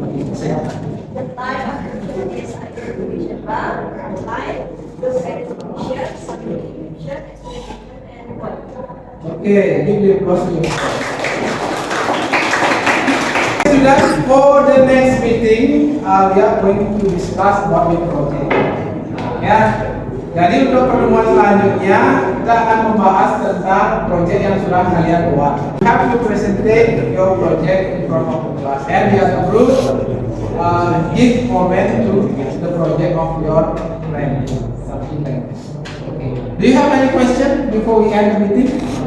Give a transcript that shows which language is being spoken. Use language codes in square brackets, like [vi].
[en] The type of caption is identification bar, line, group identification, subdivision, explanation, and what. Okay, give me applause to you. Students, for the next meeting, we are going to discuss about the project. [id] Ya, jadi untuk pertemuan selanjutnya kita akan membahas tentang project yang sudah kalian buat. [en] You have to present your project in front of the class, and we as a group give comment to the project of your friend, something like this. Okay. Do you have any question before we end the meeting?